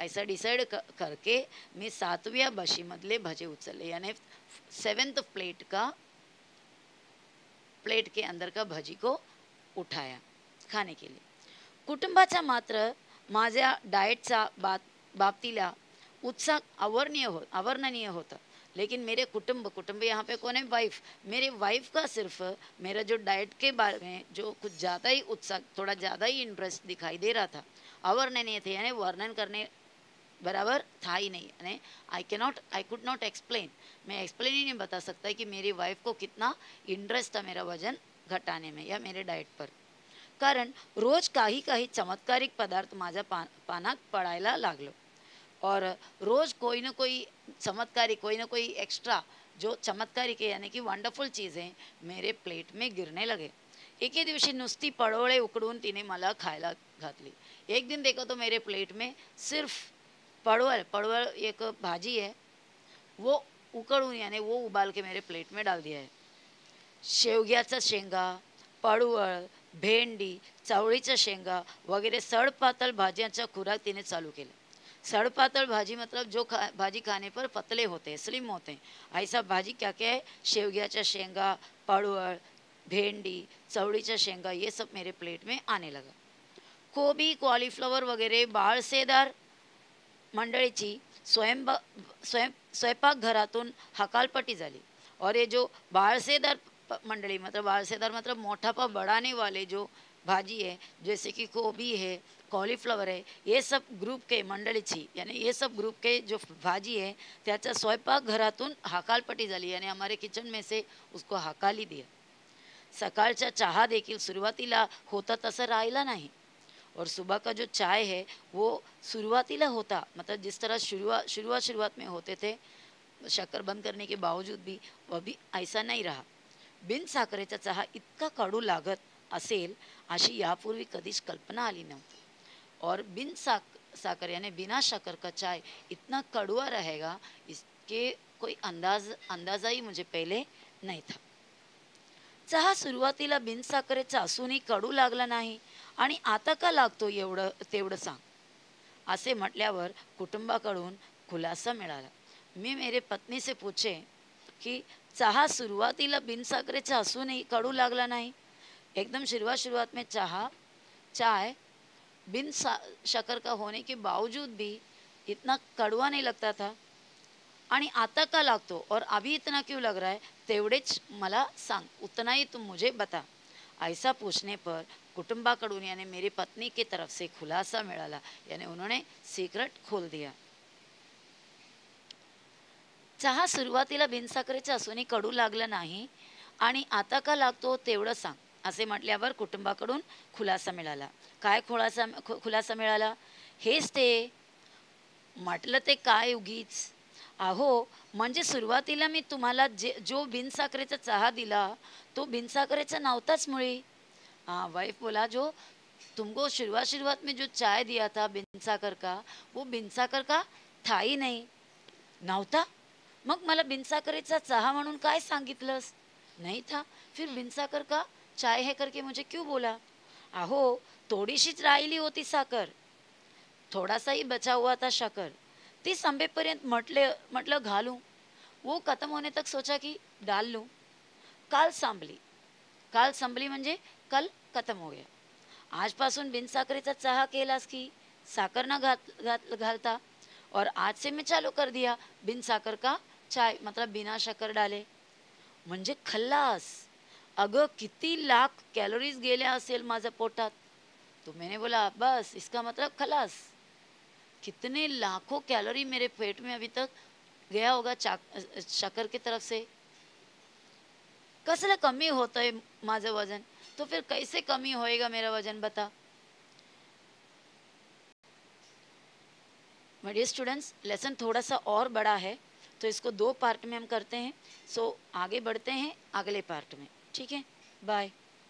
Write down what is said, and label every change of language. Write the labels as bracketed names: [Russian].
[Hindi] ऐसा डिसाइड करके [Marathi] मी 7व्या बशीमधले भजे उचलले, [Hindi] यानी 7th प्लेट के अंदर का भजी को उठाया खाने के लिए. [Marathi] कुटुंबाचा मात्र माझ्या डाएटचा बाबतीला उत्साह अवर्णनीय होता. [Hindi] लेकिन मेरे कुटुंब यहाँ पे कौन है, वाइफ. मेरे वाइफ का सिर्फ मेरा जो डाइट के बारे में जो कुछ ज़्यादा ही उत्साह, थोड़ा ज़्यादा ही इंटरेस्ट दिखाई दे रहा था. अवर्णनीय थे यानी वर्णन करने बराबर था ही नहीं. यानी आई कुड नॉट एक्सप्लेन, मैं एक्सप्लेन ही नहीं बता सकता कि मेरी वाइफ को कितना इंटरेस्ट था मेरा वजन घटाने में या मेरे डाएट पर. [Marathi] कारण रोज काही चमत्कारिक पदार्थ माझ्या पानात पडायला लागलो [Hindi] और रोज कोई ना कोई चमत्कारिक, कोई ना कोई एक्स्ट्रा जो चमत्कारिक है यानी कि वंडरफुल चीज़ें मेरे प्लेट में गिरने लगे. [Marathi] एके दिवशी नुसती पडोळे उकडून तिने मला खायला घातली. [Hindi] एक दिन देखो तो मेरे प्लेट में सिर्फ पड़वल एक भाजी है, वो उकड़ून यानी वो उबाल के मेरे प्लेट में डाल दिया है. [Marathi] शेवग्याचा शेंगा, पडवळ, भेंडी, चवळीच्या शेंगा वगैरे सडपातळ भाज्यांचा खुराक तिने चालू केला. [Hindi] सड़पातल भाजी मतलब जो भाजी खाने पर पतले होते हैं, स्लिम होते हैं, ऐसा भाजी क्या क्या है, [Marathi] शेवग्याच्या शेंगा, पडवळ, भेंडी, चवळीच्या शेंगा, [Hindi] ये सब मेरे प्लेट में आने लगा. [Marathi] कोबी, कॉलीफ्लॉवर वगैरे बाळसेदार मंडळीची स्वयंपाकघरातून हकालपट्टी झाली. [Hindi] और ये जो बाळसेदार मंडली मतलब बाळसेदार मतलब मोटापा बढ़ाने वाले जो भाजी है, जैसे कि गोभी है, कॉलीफ्लावर है, ये सब ग्रुप के मंडळीची यानी ये सब ग्रुप के जो भाजी है [Marathi] त्याचा स्वयंपाकघरातून हकालपट्टी झाली [Hindi] यानी हमारे किचन में से उसको हकाली दिया. [Marathi] सकाळचा चहा देखील सुरुवातीला होता तसं राहिला नाही. [Hindi] और सुबह का जो चाय है वो शुरुआतीला होता मतलब जिस तरह शुरुआत में होते थे शक्कर बंद करने के बावजूद भी वह भी ऐसा नहीं रहा. [Marathi] बिन साखरेचा चहा इतका कडू लागत असेल अशी यापूर्वी कधीच कल्पना आली नव्हती. [Hindi] और साकर यानी बिना शक्कर का चाय इतना कड़वा रहेगा इसके कोई अंदाजा ही मुझे पहले नहीं था. [Marathi] चहा सुरुवातीला बिनसाखरेचा असूनही कडू लागला नाही आणि आता का लागतो एवढं तेवढं सांग, असे म्हटल्यावर कुटुंबाकडून खुलासा मिळाला. [Hindi] मी मेरे पत्नी से पूछे कि [Marathi] चहा सुरुवातीला बिनसाखरेचा असूनही कडू लागला नाही. [Hindi] एकदम शुरुआत में चाय बिन शक्कर का होने के बावजूद भी इतना कड़वा नहीं लगता था [Marathi] आणि आता का लागतो [Hindi] और अभी इतना क्यों लग रहा है, [Marathi] तेवढेच मला सांग, [Hindi] उतना ही तुम मुझे बता. ऐसा पूछने पर कुटुंबाकडून यानी मेरी पत्नी की तरफ से [Marathi] खुलासा मिळाला [Hindi] यानी उन्होंने सीक्रेट खोल दिया. [Marathi] चहा सुरुवातीला बिनसाखरेचा असूनही कडू लागला नाही आणि आता का लागतो तेवढं सांग, असे म्हटल्यावर कुटुंबाकडून खुलासा मिळाला. काय खुलासा मिळाला? हेच ते. म्हटलं ते काय उगीच. अहो म्हणजे सुरुवातीला मी तुम्हाला जो बिनसाखरेचा चहा दिला तो बिनसाखरेचा नव्हताच मुळी. [Hindi] वाइफ बोला जो तुमको शुरुआत में जो चाय दिया था बिनसाखर का वो बिनसाखर का था ही नहीं. [Marathi] नव्हता? मग मला बिनसाखरेचा चहा म्हणून काय सांगितलंस? [Hindi] नहीं था. फिर बिनसाखर का चाय है करके मुझे क्यों बोला? [Marathi] अहो थोडीशीच राहिली होती साखर, [Hindi] थोडासा ही बचा हुआ था शक्कर. [Marathi] ती संपेपर्यंत म्हटलं घालूं. [Hindi] वो खत्म होने तक सोचा कि डाल लूं. काल संभली म्हणजे कल खत्म हो गया. [Marathi] आजपासून बिनसाखरेचा चहा केलास की साखर ना घालता. [Hindi] और आज से मैं चालू कर दिया बिन साखर का चाय मतलब बिना शक्कर डाले. [Marathi] म्हणजे खल्लास. अगं किती लाख कॅलोरीज गेल्या असेल माझ्या पोटात. [Hindi] तो मैंने बोला बस इसका मतलब खलास. कितने लाखों कैलोरी मेरे पेट में अभी तक गया होगा शक्कर की तरफ से. [Marathi] कसलं कमी होतंय माझं वजन, [Hindi] तो फिर कैसे कमी होएगा मेरा वजन बता. माय डियर स्टूडेंट्स, लेसन थोड़ा सा और बड़ा है तो इसको 2 पार्ट में हम करते हैं. सो आगे बढ़ते हैं अगले पार्ट में. ठीक है, बाय.